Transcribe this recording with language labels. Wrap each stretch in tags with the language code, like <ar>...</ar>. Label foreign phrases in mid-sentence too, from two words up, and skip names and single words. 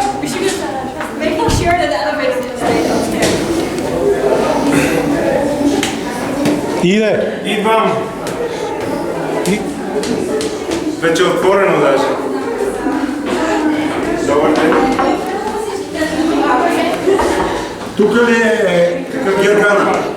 <en>We should have making sure that the elevator didn't stay downstairs.</en> <bg>Иде. Идвам. Вече е отворено даже. Добър ден. Тук ли е Гергана?</bg>